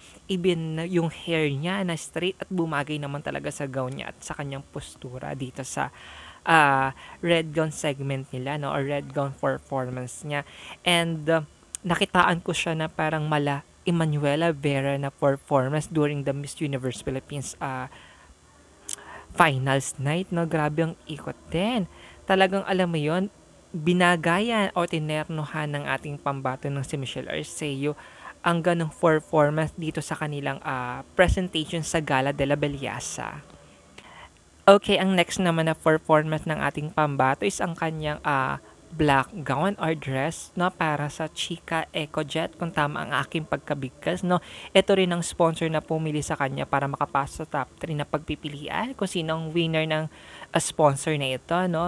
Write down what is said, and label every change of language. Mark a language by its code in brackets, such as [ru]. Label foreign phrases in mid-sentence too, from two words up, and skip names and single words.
[tl] Even yung hair niya na straight at bumagay naman talaga sa gown niya at sa kanyang postura dito sa [en] red gown segment [tl] nila, no? [en] Or red gown performance niya. [tl] And nakitaan ko siya na parang mala Emanuela Vera na performance [en] during the Miss Universe Philippines finals night, [tl] no? Grabe ang ikot din. Talagang alam mo yon, binagayan o tinernohan ng ating pambato ng si Michelle Arceo ang ganong performance dito sa kanilang presentation sa Gala de la Belleza. Okay, ang next naman na performance ng ating pambato is ang kanyang [en] black gown or dress, [tl] no, para sa Chika EcoJet, kung tama ang aking pagkabigkas, no. Ito rin ang sponsor na pumili sa kanya para makapasok sa top 3 na pagpipilian kung sino ang winner ng sponsor na ito, no.